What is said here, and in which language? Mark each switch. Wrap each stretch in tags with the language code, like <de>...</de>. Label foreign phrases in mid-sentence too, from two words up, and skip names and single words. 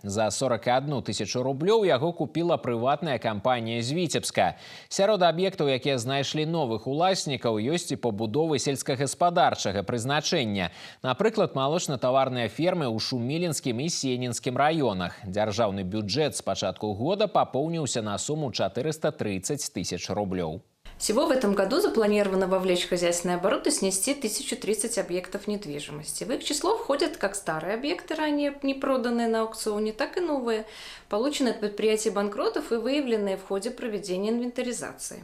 <be>За 41 тысячу рублёў яго купіла прыватная кампанія з Віцебска. Сярод аб'ектаў, якія знайшлі новых уласнікаў, ёсць і пабудовы сельскагаспадарчага прызначэння. Напрыклад, малочна-таварныя фермы ў Шумілінскім і Сенінскім районах. Дзяржаўны бюджэт с пачатку</be> <ru>года пополнился на сумму 430 тысяч рублей. Всего в этом году запланировано вовлечь в хозяйственный оборот и снести 1030 объектов недвижимости. В их число входят как старые объекты, ранее не проданные на аукционе, так и новые, полученные от предприятий банкротов и выявленные в ходе проведения инвентаризации.</ru>